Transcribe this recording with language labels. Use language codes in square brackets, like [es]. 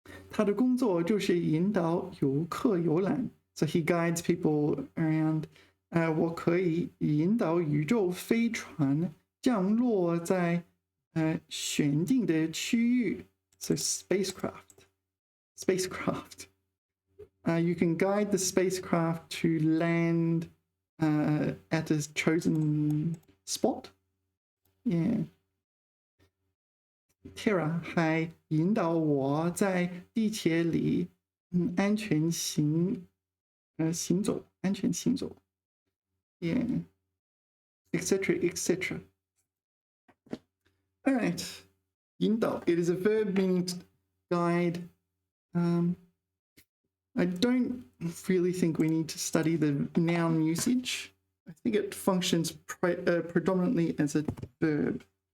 [zh] 他的工作就是引导游客游览 [en] So he guides people around. [zh] 我可以引导宇宙飞船降落在选定的区域 So spacecraft. [en] You can guide the spacecraft to land at a chosen spot. Yeah. [zh] Tara 还引导我在地铁里安全行走 Yeah. [en] Etc. All right. 引导 It is a verb meaning to guide. I don't really think we need to study the noun usage. I think it functions predominantly as a verb.